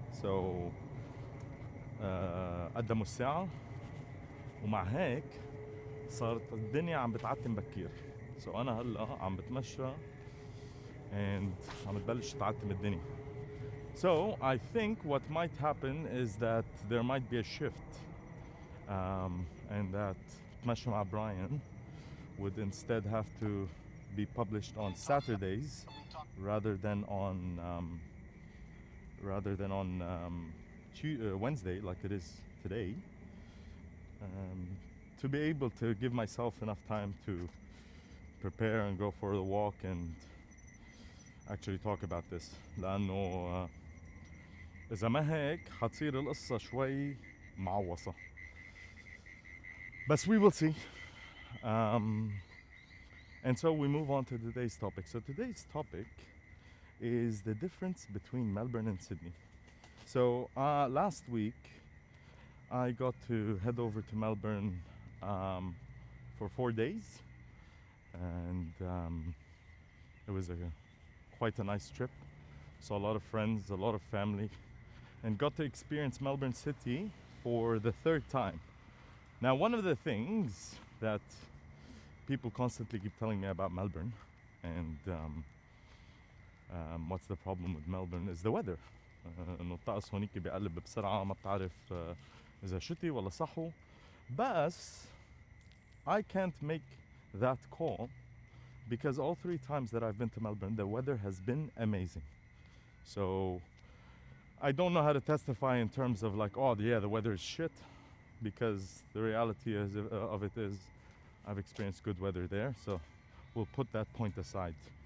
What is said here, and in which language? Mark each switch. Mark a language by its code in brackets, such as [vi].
[ar] So قدموا الساعة ومع هيك صارت الدنيا عم بتعتم بكير. So أنا هلا عم بتمشى and عم بتبلش تعتم الدنيا. [en] So I think what might happen is that there might be a shift and that تمشى مع Brian would instead have to be published on Saturdays rather than on Wednesday like it is today, to be able to give myself enough time to prepare and go for the walk and actually talk about this. [ar] لأنه إذا ما هيك حتصير القصة شوي معوصة. [en] But we will see. And so we move on to today's topic. So today's topic is the difference between Melbourne and Sydney. So last week I got to head over to Melbourne for 4 days, and it was quite a nice trip. Saw a lot of friends, a lot of family, and got to experience Melbourne City for the third time. Now, one of the things that people constantly keep telling me about Melbourne and what's the problem with Melbourne is the weather. [ar] انه الطقس هونيك بيقلب بسرعة ما بتعرف إذا شتي ولا صحو. [en] بس I can't make that call because all 3 times that I've been to Melbourne the weather has been amazing. So I don't know how to testify in terms of like, oh yeah, the weather is shit, because the reality of it is I've experienced good weather there, so we'll put that point aside.